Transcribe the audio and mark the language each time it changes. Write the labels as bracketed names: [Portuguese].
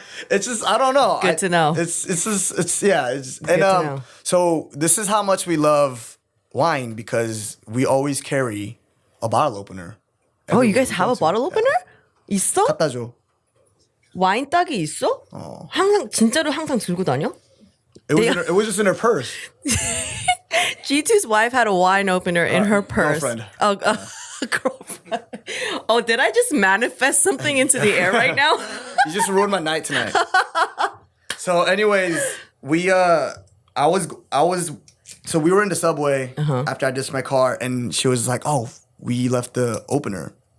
[English] It's just I don't know. Good to know. It's yeah. It's, Good to know. So this is how much we love wine because we always carry a bottle opener. Oh, you guys have a bottle opener? [Korean] 있어? 갖다 줘. 와인 딱이 있어? 항상 진짜로 항상 들고 다녀? [English] It was just in her purse. G2's wife had a wine opener in her purse. Girlfriend. Oh, girlfriend. Oh, did I just manifest something into the air right now? You just ruined my night tonight. So, anyways, we so we were in the subway after I ditched my car, and she was like, "Oh, we left the opener."